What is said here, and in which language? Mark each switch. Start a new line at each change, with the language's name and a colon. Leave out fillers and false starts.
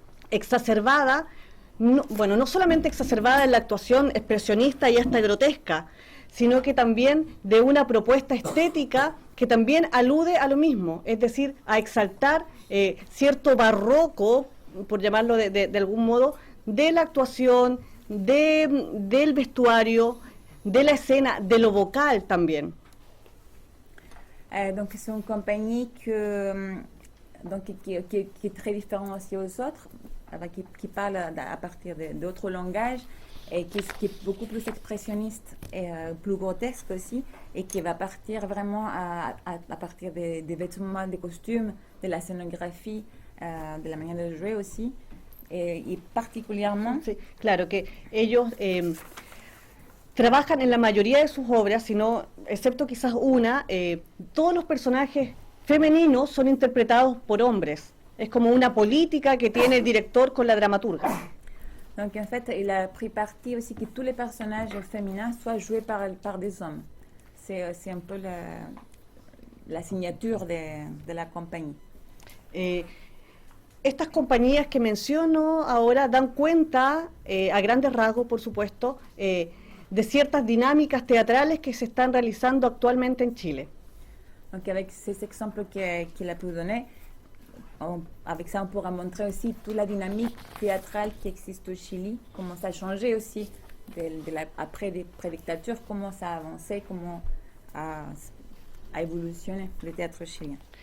Spanish: exacerbada, no solamente exacerbada en la actuación expresionista y hasta grotesca, sino que también de una propuesta estética que también alude a lo mismo, es decir, a exaltar cierto barroco, por llamarlo de algún modo, de la actuación, del vestuario, de la escena, de lo vocal también.
French: Donc c'est une compagnie qui est très différente aussi aux autres, qui parle à partir d'autres langages et qui est beaucoup plus expressionniste et plus grotesque aussi, et qui va partir vraiment à partir des vêtements, des costumes, de la scénographie, de la manière de jouer aussi, y particulièrement...
Spanish: Sí, claro, que ellos trabajan en la mayoría de sus obras, sino, excepto quizás una, todos los personajes femeninos son interpretados por hombres. Es como una política que tiene el director con la dramaturga.
French: Donc en fait, il a pris parti aussi que tous les personnages féminins soient joués par des hommes. C'est un peu la signature de la compañía.
Spanish: Estas compañías que menciono ahora dan cuenta, a grandes rasgos por supuesto, de ciertas dinámicas teatrales que se están realizando actualmente en Chile.
French: Donc avec ces exemples qu'il a pu donner, avec ça on pourra montrer aussi toute la dynamique théâtrale qui existe au Chili, comment ça a changé aussi après des prédictatures, comment ça a avancé, comment a evolucioné le théâtre chilien.